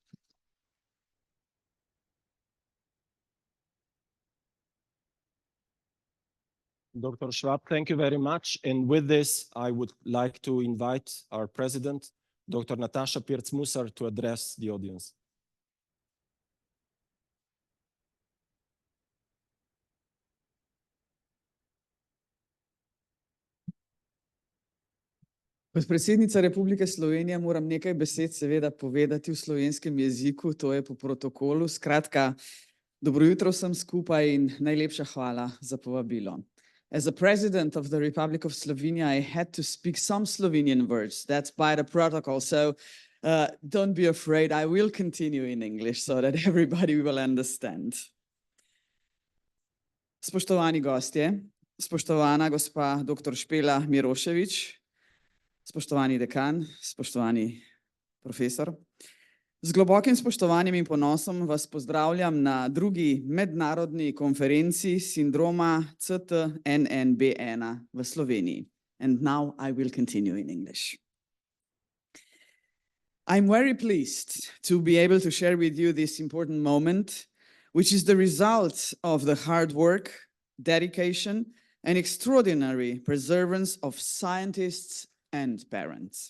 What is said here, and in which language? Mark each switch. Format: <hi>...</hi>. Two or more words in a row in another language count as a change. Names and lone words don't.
<en>Dr. Švab, thank you very much. And with this, I would like to invite our president, Dr. Nataša Pirc Musar, to address the audience.</en> <sl>Kot predsednica Republike Slovenije moram nekaj besed seveda povedati v slovenskem jeziku, to je po protokolu. Skratka, dobro jutro vsem skupaj in najlepša hvala za povabilo.</sl> <en>As a president of the Republic of Slovenia, I had to speak some Slovenian words. That's by the protocol, so don't be afraid. I will continue in English so that everybody will understand.</en> <sl>Spoštovani gostje, spoštovana gospa dr. Špela Miroševič, spoštovani dekan, spoštovani profesor. Z globokim spoštovanjem in ponosom vas pozdravljam na drugi mednarodni konferenci sindroma CTNNB1 v Sloveniji.</sl> <en>And now I will continue in English. I'm very pleased to be able to share with you this important moment, which is the result of the hard work, dedication, and extraordinary perseverance of scientists and parents.</en>